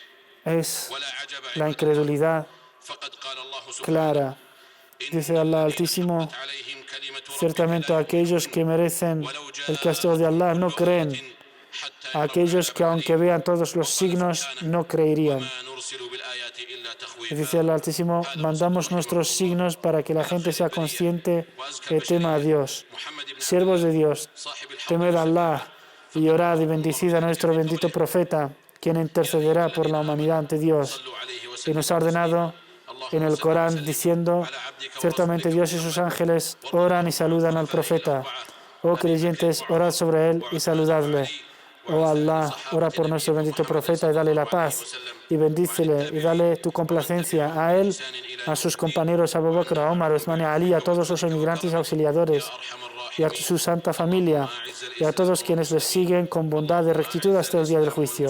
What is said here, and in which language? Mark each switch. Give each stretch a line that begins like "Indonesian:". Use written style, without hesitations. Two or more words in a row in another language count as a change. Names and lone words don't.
Spanish: es
Arabic: ولا عجب
Spanish: la
Arabic: عند
Spanish: incredulidad
Arabic: فقد قال الله سبحانه
Spanish: clara. Dice Allah Altísimo,
Arabic: عليهم كلمة
Spanish: ciertamente aquellos que merecen el castigo de Allah no creen.
Arabic: حتى
Spanish: Aquellos que aunque vean todos los signos no creerían.
Arabic: ما نرسل بالآيات إلا
Spanish: Y
Arabic: تخويفا.
Spanish: dice Allah Altísimo, mandamos nuestros signos para que la gente sea consciente que tema a Dios.
Arabic: محمد بن
Spanish: Siervos de Dios,
Arabic: صاحب الحق
Spanish: temed a Allah y orad y bendecid a nuestro bendito profeta, quien intercederá por la humanidad ante Dios.
Arabic: صلوا عليه
Spanish: Y
Arabic: وسلم.
Spanish: nos ha ordenado en el Corán diciendo, ciertamente Dios y sus ángeles oran y saludan al profeta. Oh creyentes, orad sobre él y saludadle. Oh Allah, ora por nuestro bendito profeta y dale la paz. Y bendícele y dale tu complacencia a él, a sus compañeros Abu Bakr, a Omar, a Uthman y a Ali, a todos los emigrantes y auxiliadores, y a su santa familia, y a todos quienes les siguen con bondad y rectitud hasta el día del juicio.